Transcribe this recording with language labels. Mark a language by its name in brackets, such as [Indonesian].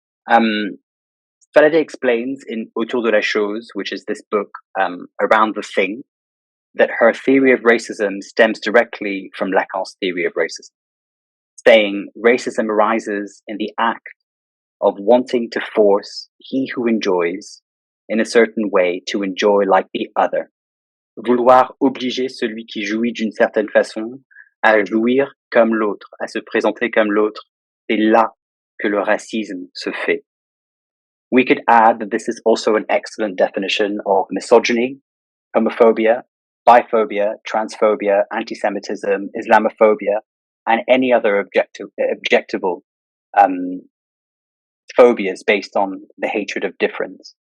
[English] Faladé explains in Autour de la chose, which is this book around the thing, that her theory of racism stems directly from Lacan's theory of racism, saying racism arises in the act of wanting to force he who enjoys in a certain way to enjoy like the other. [French] Vouloir obliger celui qui jouit d'une certaine façon à jouir comme l'autre, à se présenter comme l'autre, c'est là que le racisme se fait. [English] We could add that this is also an excellent definition of misogyny, homophobia, biphobia, transphobia, anti-Semitism, Islamophobia, and any other objectable phobias based on the hatred of difference.